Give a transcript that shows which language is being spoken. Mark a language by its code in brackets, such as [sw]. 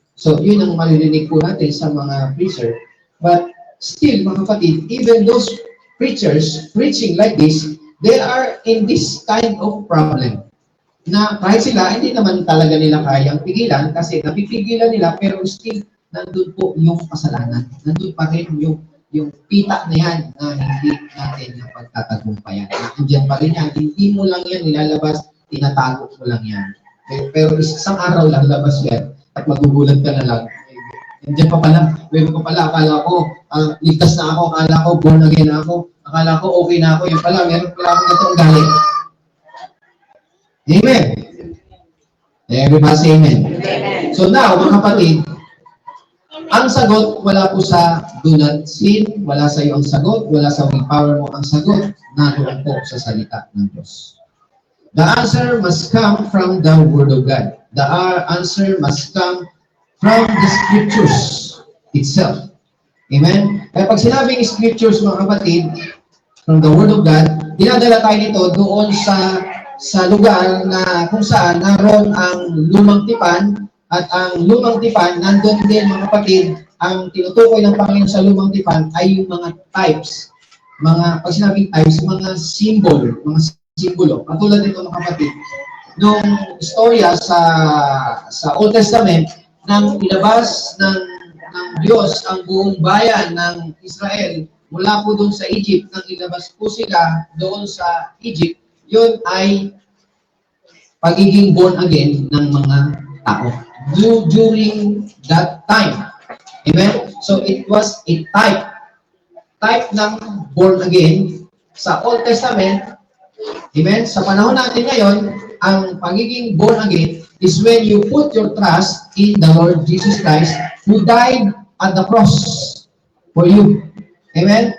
[tl] So, yun ang maririnig po natin sa mga preacher. [en] But still, [tl] mga kapatid, [en] even those preachers preaching like this, they are in this kind of problem. [tl] Na kahit sila, hindi naman talaga nila kayang pigilan kasi napipigilan nila pero still, nandun po yung kasalanan. Nandun pa rin yung pita na yan na hindi natin napagtatagumpayan. Nandiyan pa rin yan. Hindi mo lang yan nilalabas, tinatago mo lang yan. Pero isang araw lang labas yan at magugulat ka na lang. Nandiyan pa pala, meron pa pala, akala ko, ligtas na ako, akala ko, born again na ako, akala ko, okay na ako, yun pala, meron pala akong itong galing. Amen. [en] Everybody say amen. Amen. [tl] So now, mga kapatid, ang sagot, wala po sa do not sin, wala sa iyo ang sagot, wala sa willpower mo ang sagot, naroon po sa salita ng Diyos. [en] The answer must come from the Word of God. The answer must come from the Scriptures itself. [tl] Amen? Kaya pag sinabing Scriptures, mga kapatid, [en] from the Word of God, [tl] dinadala tayo nito doon sa lugar na kung saan naroon ang lumang tipan. At ang lumang tipan, nandun din, mga kapatid, ang tinutukoy ng Panginoon sa lumang tipan ay yung mga types. Pag sinabing types, mga simbolo. Katulad nito, mga kapatid, nung istorya sa Old Testament, nang ilabas ng Diyos ang buong bayan ng Israel mula po doon sa Egypt, nang ilabas po sila doon sa Egypt, yun ay pagiging born again ng mga tao. [en] during that time. Amen? So it was a type ng born again sa Old Testament. Amen? [tl] Sa panahon natin ngayon, ang pagiging born again [en] is when you put your trust in the Lord Jesus Christ who died at the cross for you. Amen?